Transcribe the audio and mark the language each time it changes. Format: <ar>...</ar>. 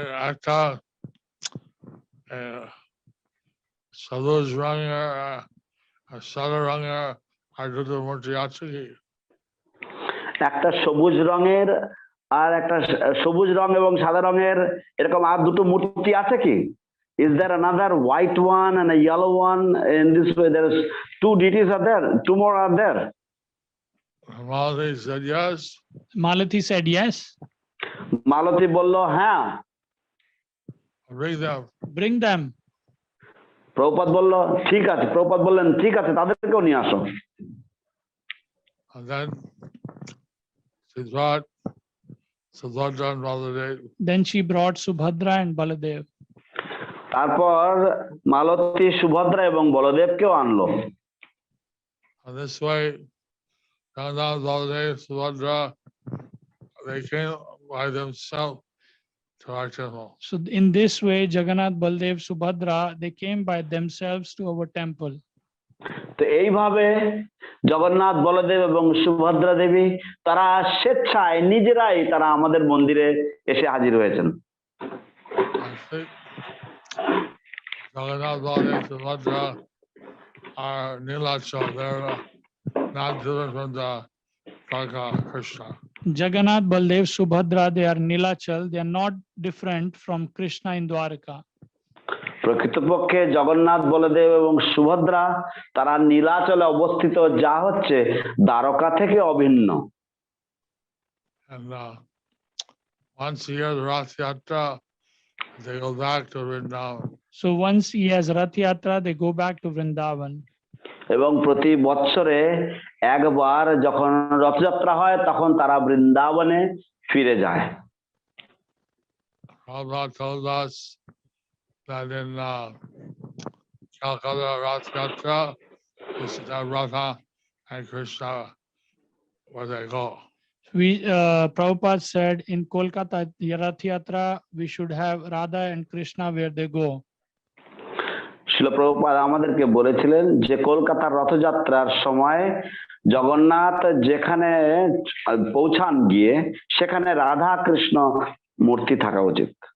<bn>একটা সবুজ রঙের সাদা রঙের আর দুটো মূর্তি আছে কি? একটা সবুজ রঙের আর একটা সবুজ রং এবং সাদা রঙের এরকম আর দুটো মূর্তি আছে কি?</bn> <en>Is there another white one and a yellow one? In this way, there is two deities are there. Two more are there. Malati said yes. Malati said yes.</en> <bn>মালতী বলল হ্যাঁ।</bn> <en>Bring them. Bring them.</en> <bn>Prabhupada বলল ঠিক আছে। প্রভুপাদ বললেন ঠিক আছে, তাদেরকেও নিয়ে আসো।</bn> <en>And then she brought Subhadra and Baladev. Then she brought Subhadra and Baladev.</en> <bn>তারপর মালতী সুভদ্রা এবং বলদেবকেও আনলো।</bn> <en>And this way, Jagannath, Baladev, Subhadra, they came by themselves to our temple. So in this way, Jagannath, Baldev, Subhadra, they came by themselves to our temple.</en> <bn>তো এইভাবে জগন্নাথ, বলদেব এবং সুভদ্রা দেবী তারা স্বেচ্ছায় নিজেরাই তারা আমাদের মন্দিরে এসে হাজির হয়েছেন।</bn> <en>Jagannath, Baladev, Subhadra are Nilachal. They're not different from the Dvārakā Krishna. Jagannath, Baldev, Subhadra, they are Nilachal. They are not different from Krishna in Dvārakā.</en> <bn>প্রকৃতপক্ষে জগন্নাথ, বলদেব এবং সুভদ্রা তারা নীলাচলে অবস্থিত, যা হচ্ছে দ্বারকা থেকে অভিন্ন।</bn> <en>And once a year, the Rath Yatra, they go back to Vrindavan. So once he has Rath Yatra, they go back to Vrindavan.</en> <bn>এবং প্রতি বৎসরে একবার যখন রথযাত্রা হয় তখন তারা বৃন্দাবনে ফিরে যায়।</bn> <en>Prabhupada told us that in Calcutta Rath Yatra, this is Radha and Krishna where they go. Prabhupada said in Kolkata Rath Yatra, we should have Radha and Krishna where they go.</en> <bn>শিল প্রভুপাদ আমাদেরকে বলেছিলেন যে কলকাতার রথযাত্রার সময় জগন্নাথ যেখানে পৌঁছান গিয়ে সেখানে রাধা কৃষ্ণ মূর্তি থাকা উচিত।</bn>